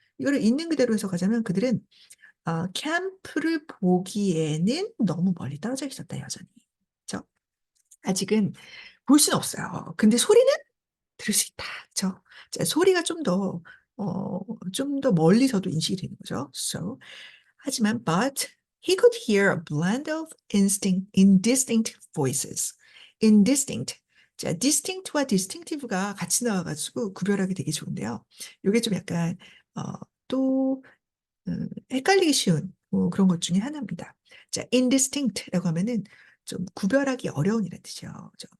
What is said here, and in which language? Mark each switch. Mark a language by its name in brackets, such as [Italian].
[Korean] 이거를 있는 그대로 해석하자면 그들은 캠프를 보기에는 너무 멀리 떨어져 있었다, 여전히. 그죠? 아직은 볼 수는 없어요. 근데 소리는 들을 수 있다. 그죠? 자, 소리가 좀 더 멀리서도 인식이 되는 거죠. So, 하지만, [English] but he could hear a blend of indistinct voices. Indistinct. [Korean] 자, distinct와 distinctive가 같이 나와가지고 구별하기 되게 좋은데요. 이게 좀 약간, 또, 헷갈리기 쉬운 그런 것 중에 하나입니다. 자, indistinct라고 하면은 좀 구별하기 어려운 이란 뜻이요.